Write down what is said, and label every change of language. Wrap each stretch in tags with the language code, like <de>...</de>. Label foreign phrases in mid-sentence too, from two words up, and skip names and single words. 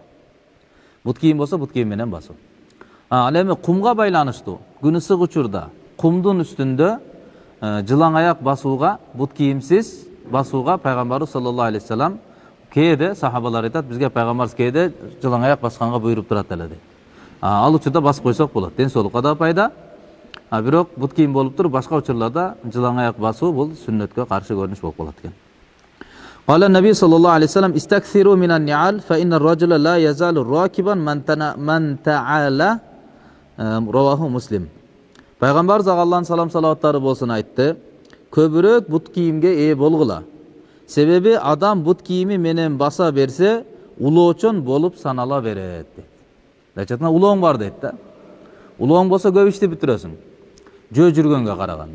<ky>Бут кийим болсо, бут кийим менен басуу. Ал эми кумга байланыштуу, күн ысык учурда кумдун үстүндө жылаң аяк басууга, бут кийимсиз басууга Пайгамбарыбыз</ky> <ar>صلى الله عليه وسلم</ar> <ky>кээде сахабалар айтат, бизге Пайгамбарыбыз кээде жылаң аяк басканга буйруп турат эле дейт. Ал учурда басып койсок болот, ден соолукка да пайда. Бирок бут кийим болуп туруп, башка учурларда жылаң аяк басуу бул сүннөткө каршы көрүнүш болуп калат экен.</ky> <ar>قال النبي صلى الله عليه وسلم استكثروا من النعال فإن الرجل لا يزال راكبا من تعالى. رواه مسلم.</ar> <ky>Пайгамбар Аллахтын салам салаваттары болсун айтты, көбүрөөк бут кийимге ээ болгула. Себеби адам бут кийими менен баса берсе, улоочон болуп санала берет дейт. Дачатына улооң бар дейт да. Улооң болсо көп ишти бүтүрөсүң, жөө жүргөнгө караганда.</ky>